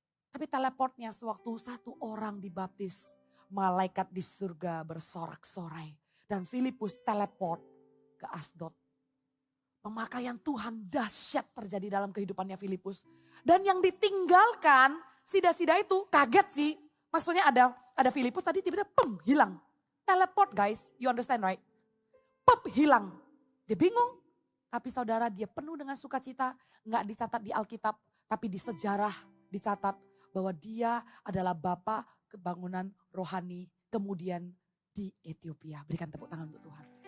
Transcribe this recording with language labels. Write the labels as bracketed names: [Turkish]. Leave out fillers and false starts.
[Indonesian] Tapi teleportnya sewaktu satu orang dibaptis, malaikat di surga bersorak-sorai. Dan Filipus teleport ke Asdod. Pemakaian Tuhan dahsyat terjadi dalam kehidupannya Filipus. Dan yang ditinggalkan, sida-sida itu kaget sih. Maksudnya ada Filipus tadi tiba-tiba hilang. [English] Teleport guys, you understand right? [Indonesian] Hilang. Dia bingung. Tapi saudara dia penuh dengan sukacita. Nggak dicatat di Alkitab, tapi di sejarah dicatat bahwa dia adalah bapa kebangunan rohani kemudian di Ethiopia. Berikan tepuk tangan untuk Tuhan.